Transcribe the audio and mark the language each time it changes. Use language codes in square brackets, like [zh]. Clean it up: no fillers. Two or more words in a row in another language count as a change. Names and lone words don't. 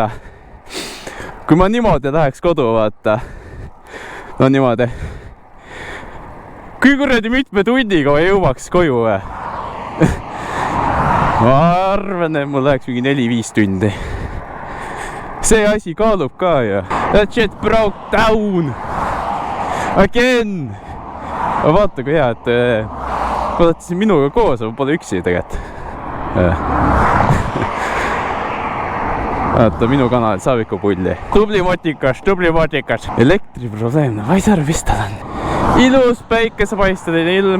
[et] Kui ma niimoodi läheks kodu, vaata. No niimoodi. Kui kuradi mitme tunniga ma jõuaks koju või? Ma arvan, et mul läheks mingi 4-5 tundi. See asi kaalub ka ju. [en] That shit broke down. Again. [et] Vaata kui hea, et olete siin minuga koos, aga pole üksi tegelikult. Vaata, minu kanal saab ikka pulli. Tubli motikas, tubli motikas. Elektriprobleem, ma ei saa aru, mis tal on. Ilus päikesepaisteline ilm.